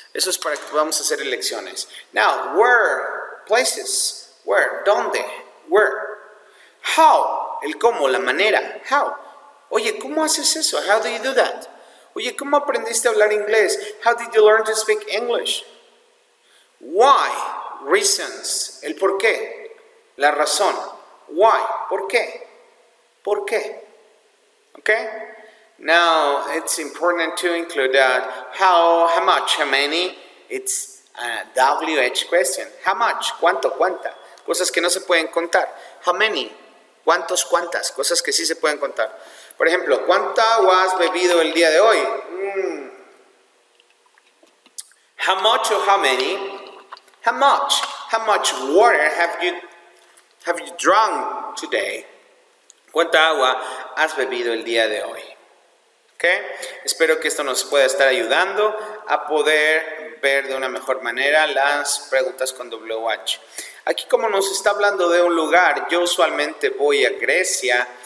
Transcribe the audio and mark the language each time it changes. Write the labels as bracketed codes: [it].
[es] Eso es para que podamos hacer elecciones. [en] Now, where? Places. Where? ¿Dónde? Where? How? [es] El cómo, la manera. How? Oye, ¿cómo haces eso? [en] How do you do that? [es] Oye, ¿cómo aprendiste a hablar inglés? [en] How did you learn to speak English? [es] Why? Reasons. El por qué. La razón. Why? ¿Por qué? ¿Por qué? Okay? [en] Now, it's important to include that. How much, how many? It's a WH question. How much? ¿Cuánto? ¿Cuánta? [es] Cosas que no se pueden contar. How many? ¿Cuántos? ¿Cuántas? Cosas que sí se pueden contar. Por ejemplo, ¿cuánta agua has bebido el día de hoy? [en] How much or how many? How much? How much water have you drunk today? [es] ¿Cuánta agua has bebido el día de hoy? Okay. Espero que esto nos pueda estar ayudando a poder ver de una mejor manera las preguntas con WH. Aquí como nos está hablando de un lugar, yo usualmente voy a Grecia.